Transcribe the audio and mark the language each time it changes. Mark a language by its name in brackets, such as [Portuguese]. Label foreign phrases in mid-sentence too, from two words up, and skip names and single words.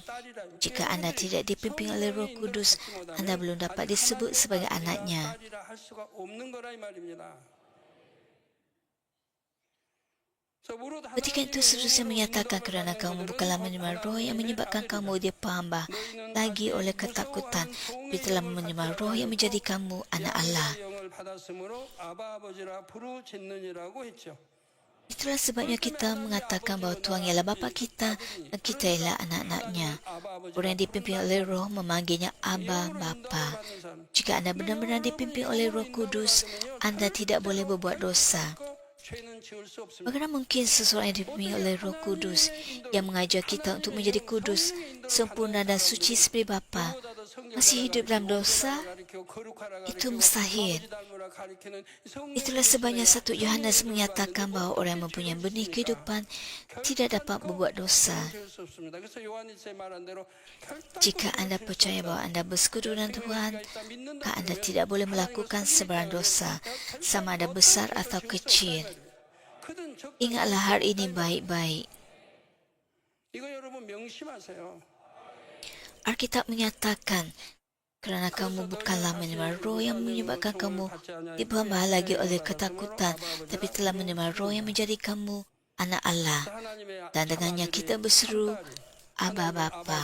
[Malay] Jika anda tidak dipimpin oleh Roh Kudus, anda belum dapat disebut sebagai anaknya. Ketika itu seterusnya menyatakan kerana kamu bukanlah menerima roh yang menyebabkan kamu dipahambah lagi oleh ketakutan, tapi telah menerima roh yang menjadi kamu anak Allah. [Korean] 영을 받았으므로 아바 아버지라 부르짖느니라고 했죠. [Malay] Itulah sebabnya kita mengatakan bahawa Tuhan ialah bapa kita dan kita ialah anak-anaknya. Orang yang dipimpin oleh roh memanggilnya Abba, Bapa. Jika anda benar-benar dipimpin oleh Roh Kudus, anda tidak boleh berbuat dosa. [Korean] 죄는 지을 수 없습니다. [Malay] Bagaimana mungkin seseorang yang dipimpin oleh Roh Kudus yang mengajar kita untuk menjadi kudus, sempurna dan suci seperti Bapa masih hidup dalam dosa? Itu mustahil. Itulah sebabnya 1 Yohanes menyatakan bahawa orang yang mempunyai benih kehidupan tidak dapat berbuat dosa. Jika anda percaya bahawa anda bersekutu dengan Tuhan, maka anda tidak boleh melakukan sebarang dosa, sama ada besar atau kecil. Ingatlah hari ini baik-baik. [Korean] 이거 여러분 명심하세요. [Malay] Alkitab menyatakan, kerana kamu bukanlah menerima roh yang menyebabkan kamu dipahambah lagi oleh ketakutan, tapi telah menerima roh yang menjadi kamu anak Allah. Dan dengannya kita berseru, Abba Bapa.